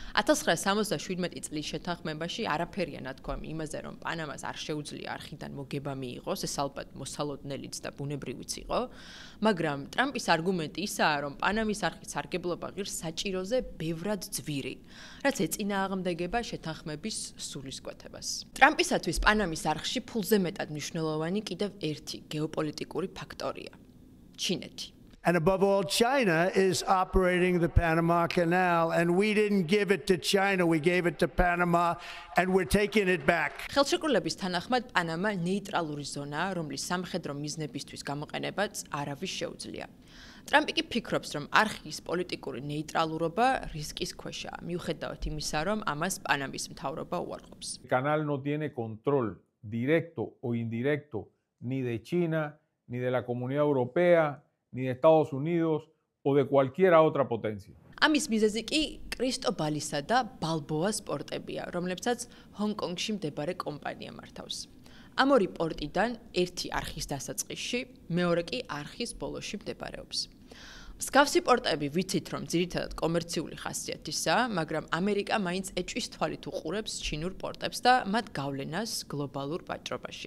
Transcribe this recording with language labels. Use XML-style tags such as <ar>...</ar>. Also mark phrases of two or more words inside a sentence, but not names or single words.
<ka>1977 წლის შეთანხმებაში არაფერია ნათქვამი იმაზე, რომ პანამას არ შეუძლია არხიდან მოგება მიიღოს, ეს ალბათ მოსალოდნელიც და ბუნებრივიც იყო, მაგრამ ტრამპის არგუმენტი ისაა, რომ პანამის არხის სარგებლობა ღირს საჭიროზე ბევრად ძვირი, რაც ეწინააღმდეგება შეთანხმების სულისკვეთებას. ტრამპისათვის პანამის არხში ფულზე მეტად მნიშვნელოვანი კიდევ ერთი გეოპოლიტიკური ფაქტორია ჩინეთი.</ka> <en>And above all, China is operating the Panama Canal, and we didn't give it to China, we gave it to Panama, and we're taking it back.</en> <ka>ხელშეკრულების თანახმად პანამა ნეიტრალური ზონაა, რომლის სამხედრო მიზნებისთვის გამოყენებაც არავის შეუძლია. ტრამპი კი ფიქრობს, რომ არხის პოლიტიკური ნეიტრალურობა რისკის ქვეშაა, მიუხედავად იმისა, რომ ამას პანამის მთავრობა უარყოფს.</ka> <es>El canal no tiene control directo o indirecto ni de China, ni de la Comunidad Europea, ni de Estados Unidos o de cualquier otra potencia.</es> <ka>ამის მიზეზი კი კრისტობალისა და ბალბოას პორტებია, რომლებსაც ჰონკონგში მდებარე კომპანია მართავს. ამ ორი პორტიდან ერთი არხის დასაწყისში, მეორე კი არხის ბოლოში მდებარეობს. მსგავსი პორტები ვიცით, რომ ძირითადად კომერციული ხასიათისაა, მაგრამ ამერიკა მაინც ეჭვის თვალით უყურებს ჩინურ პორტებს და მათ გავლენას გლობალურ ვაჭრობაში.</ka>